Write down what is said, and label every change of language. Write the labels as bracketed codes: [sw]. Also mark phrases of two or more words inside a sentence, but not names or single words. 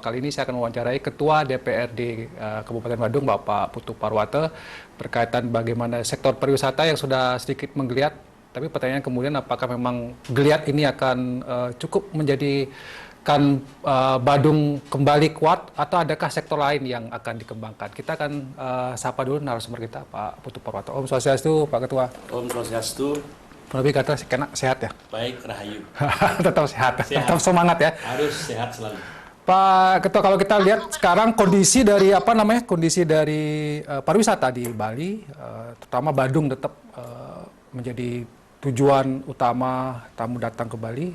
[id] Kali ini saya akan mewawancarai Ketua DPRD Kabupaten Badung, Bapak Putu Parwata, berkaitan bagaimana sektor pariwisata yang sudah sedikit menggeliat. Tapi pertanyaan kemudian, apakah memang geliat ini akan cukup menjadikan Badung kembali kuat, atau adakah sektor lain yang akan dikembangkan? Kita akan sapa dulu narasumber kita, Pak Putu Parwata. [ban] Om Swastiastu, [id] Pak Ketua. [ban] Om Swastiastu. [id] Lebih kata kena sehat ya? Baik, Rahayu. Tetap sehat, tetap semangat ya? Harus sehat selalu. Pak Ketua, kalau kita lihat sekarang kondisi dari pariwisata di Bali, terutama Badung tetap menjadi tujuan utama tamu datang ke Bali.